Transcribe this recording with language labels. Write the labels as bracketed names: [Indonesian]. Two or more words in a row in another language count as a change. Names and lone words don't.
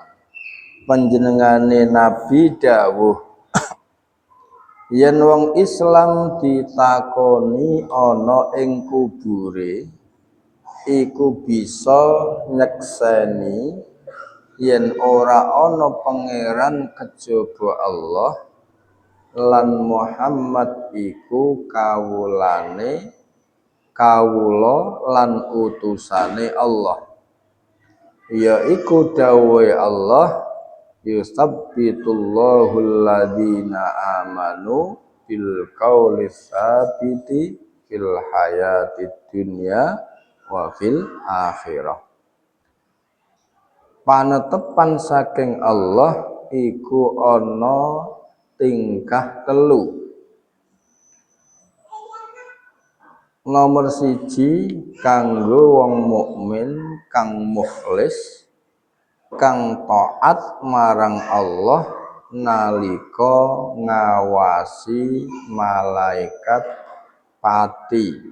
[Javanese] Panjenengane Nabi dawuh, yen wong Islam ditakoni ana ing kubure iku bisa nyekseni yen ora ana pangeran kejaba Allah lan Muhammad iku kawula lan utusane Allah. Yaiku dawuhe Allah, [Arabic] يثبت الله الذين آمنوا بالقول الثابت في الحياة الدنيا وفي الآخرة. [Javanese] Panetepan saking Allah iku ana tingkah 3. Nomor 1 kanggo wong mukmin kang mukhlis kang taat marang Allah nalika ngawasi malaikat pati.